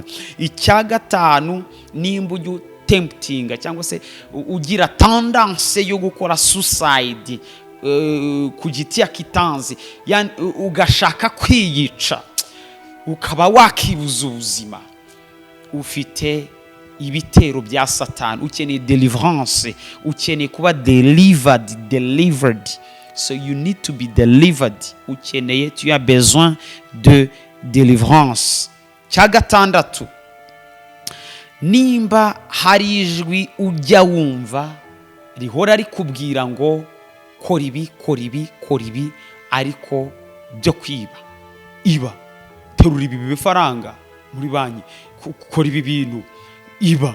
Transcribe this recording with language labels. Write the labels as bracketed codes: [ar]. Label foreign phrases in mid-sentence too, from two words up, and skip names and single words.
[rw] Icya gatanu, nimba ujya temptinga cyangwa se ugira tendance yo gukora suicide ku giti ya kitanzi, ugashaka kwiyica, ukaba wakibuza ubuzima, ufite ibitero bya Satani. Ukeneye deliverance, ukeneye kuba delivered. [en] So you need to be delivered. [rw] Ukeneye, [fr] tu as besoin de délivrance. [rw] Cya gatandatu, nimba hari ijwi ujya wumva rihora rikubwira ngo kora ibi, kora ibi, kora ibi, ariko byo kwiba, iba, terura ibi bifaranga muri banki, kora ibi bintu, iba.